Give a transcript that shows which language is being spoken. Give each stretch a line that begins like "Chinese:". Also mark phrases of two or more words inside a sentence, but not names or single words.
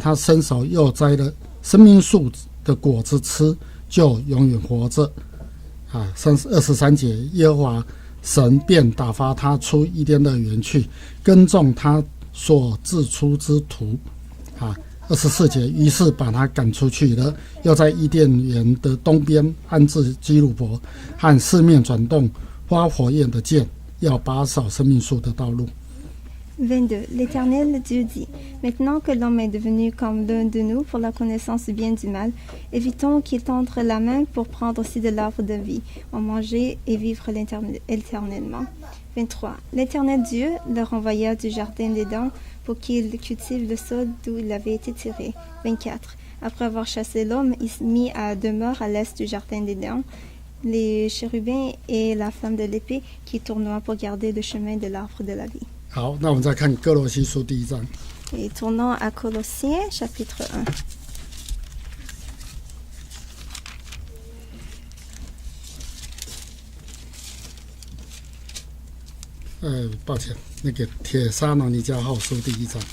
Chinese: 他伸手又摘了生命树的果子吃，就永远活着。23节，耶和华神便打发他出伊甸乐园去，耕种他所自出之土。24节，于是把他赶出去了，又在伊甸园的东边安置基路伯，和四面转动发火焰的剑，要把守生命树的道路。
French: 22. L'Éternel Dieu dit, maintenant que l'homme est devenu comme l'un de nous pour la connaissance du bien et du mal, évitons qu'il tende la main pour prendre aussi de l'arbre de vie, en manger et vivre éternellement. 23. L'Éternel Dieu leur envoya du jardin d'Éden pour qu'il cultive le sol d'où il avait été tiré. 24. Après avoir chassé l'homme, il se mit à demeure à l'est du jardin d'Éden, les chérubins et la flamme de l'épée qui tournoient pour garder le chemin de l'arbre de la vie.
Chinese: 好，那我们再看哥罗西书第1章。
French: Et tournons à Colossiens, chapitre 1.
Chinese: 抱歉，那个帖撒罗尼迦后书第1章。